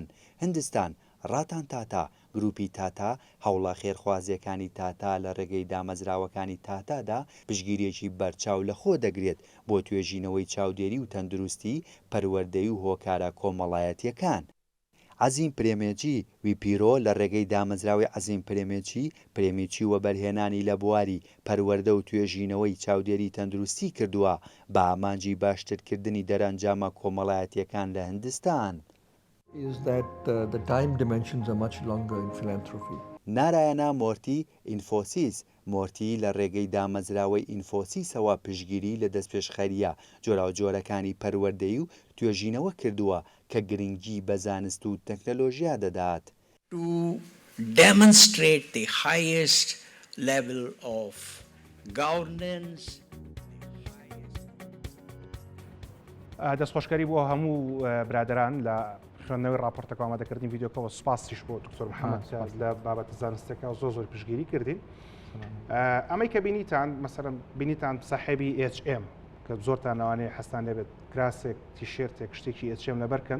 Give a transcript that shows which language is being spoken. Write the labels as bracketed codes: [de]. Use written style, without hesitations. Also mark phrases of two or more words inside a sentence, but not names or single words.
[ckb] هندستان ڕاتان تاتا گروپی تاتا هەوڵە خێرخوازیەکانی تاتا لە ڕێگەی دامەزراوەکانی تاتادا پشگیریەکی بەرچاو لە خۆ دەگرێت بۆ توێژینەوەی چاودێری و تەندروستی پەروەردەی و هۆکارە کۆمەڵایەتیەکان. عەزیم پرێمێجی ویپیرۆ لە ڕێگەی دامەزراوی عەزیم پرێمێجی پرێمیچی وە بەرهێنانی لە بواری پەروەردە و توێژینەوەی چاودێری تەندروستی کردووە بە ئامانجی باشترکردنی دەرەنجامە کۆمەڵایەتیەکان لە هندستان. [en] Is that the time dimensions are much longer in philanthropy. [ckb] نارایەنا مۆرتی ئینفۆسیس مۆرتی لە ڕێگەی دامەزراوەی ئینفۆسیسەوە پشگیری لە دەستپێشخەریە جۆرا و جۆرەکانی پەروەردەی و توێژینەوە کردووە کە گرنگی بە زانست و تەکنەلۆژیا دەدات. [en] To demonstrate the highest level of governance. [ckb] دەستخۆشکاری بۆ هەموو برادران لە خوێندنەوەی راپۆرتەکە ئامادەکردنی ڤیدیۆکەوە سپاسیش بۆ دکتۆر محەممەد لە بابەتە زانستەکە زۆر پشگیری کردین. ئەمەی کە بینیتان مەسەرەن بینیتان ساحێبی HM کە زۆرتان لەوانەیە حەستان لێبێت کراسێک تیشێرتێک شتێکی HM لەبەرکەن